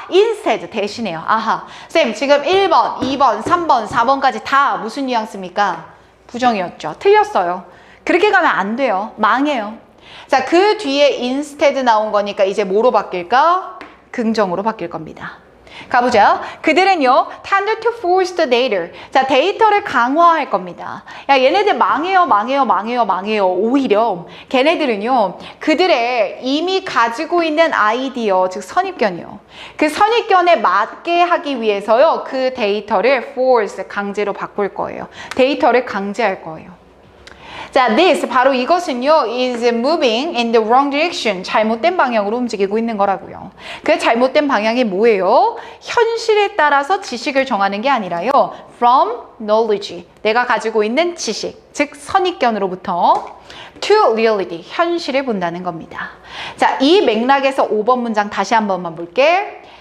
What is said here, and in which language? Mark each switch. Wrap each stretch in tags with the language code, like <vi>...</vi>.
<ko>instead 대신해요. 아하, 쌤 지금 1번, 2번, 3번, 4번까지 다 무슨 뉘앙스입니까? 부정이었죠. 틀렸어요. 그렇게 가면 안 돼요. 망해요. 자, 그 뒤에 instead 나온 거니까 이제 뭐로 바뀔까? 긍정으로 바뀔 겁니다. 가보자. 그들은요,</ko> <en>tend to force the data.</en> <ko>자, 데이터를 강화할 겁니다. 야, 얘네들 망해요, 망해요, 망해요, 망해요. 오히려 걔네들은요, 그들의 이미 가지고 있는 아이디어, 즉 선입견이요. 그 선입견에 맞게 하기 위해서요, 그 데이터를 force, 강제로 바꿀 거예요. 데이터를 강제할 거예요. 자,</ko> <en>this</en> <ko>바로 이것은요</ko> <en>is moving in the wrong direction.</en> <ko>잘못된 방향으로 움직이고 있는 거라고요. 그 잘못된 방향이 뭐예요? 현실에 따라서 지식을 정하는 게 아니라요.</ko> <en>From knowledge.</en> <ko>내가 가지고 있는 지식, 즉 선입견으로부터</ko> <en>to reality.</en> <ko>현실을 본다는 겁니다. 자, 이 맥락에서 5번 문장 다시 한 번만 볼게.</ko>